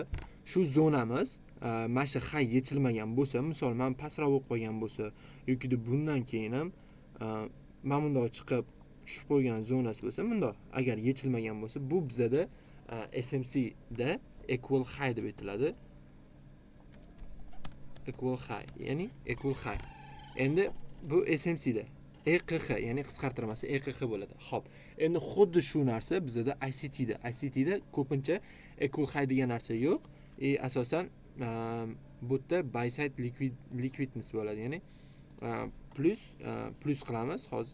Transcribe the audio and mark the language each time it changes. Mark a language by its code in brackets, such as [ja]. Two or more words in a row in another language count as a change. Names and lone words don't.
[uz] Shu zonamiz mana shu hay yechilmagan bo'lsa, misol men pastroq bo'lib qolgan bo'lsa, yoki bundan keyin ham mana bundoq chiqib tushib qo'ygan zonasi bo'lsa, bundoq agar yechilmagan bo'lsa, bu bizada SMC da [en] equal high [uz] deb aytiladi. [en] Equal high, ya'ni equal high. [uz] Endi bu SMC da EQH, ya'ni qisqartirmasi EQH bo'ladi. Xo'p, endi xuddi shu narsa bizada ICT da ko'pincha [en] equal high [uz] degan narsa yo'q. Asosan bu yerda [en] buy side liquidness [uz] bo'ladi, ya'ni plus qilamiz hozir.